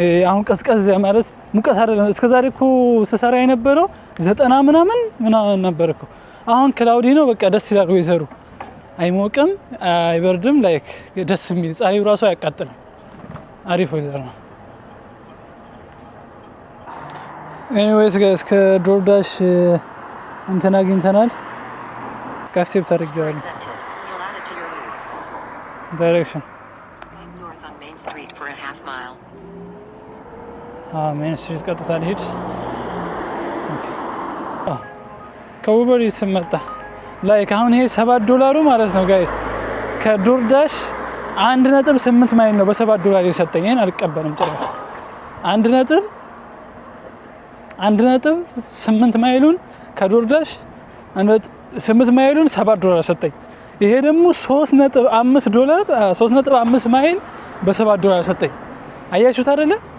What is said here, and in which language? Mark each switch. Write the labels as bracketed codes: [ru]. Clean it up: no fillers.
[am] አሁን ቀዝቀዝ ማለት ሙቀት አይደለም። እስከዛሬ እኮ ስሰራ የነበረው 90 ምናምን ነበር እኮ። አሁን ክላውዲ ነው። በቃ ደስ ይላል ወይዘሩ። አይሞቅም አይበርድም። ላይክ ደስ የሚል ፀሐዩ ራሱ አያቃጥልም። አሪፍ ወይዘር ነው። [en] ኤኒዌይስ ጋይስ [am] ከዶርዳሽ እንትን አግኝተናል። አክሴፕት አድርጌዋለሁ። [en] Accepted. You'll add it to your route. ዳይሬክሽን Head north on Main Street for a half mile. [am] ሜን ስትሪት ቀጥታ ልሂድ። ከኡበር ይስመጣ ላይክ አሁን ይሄ $7 ማለት ነው ጋይስ። ከዶርዳሽ 1.8 ማይል ነው በ$7 የሰጠኝ። ይሄን አልቀበልም ጭራሽ። 1.8 ማይሉን ከዶርዳሽ 8 ማይሉን $7 ሰጠኝ። ይሄ ደግሞ $3.5 ማይል በ$7 ሰጠኝ። አያችሁት አይደለ?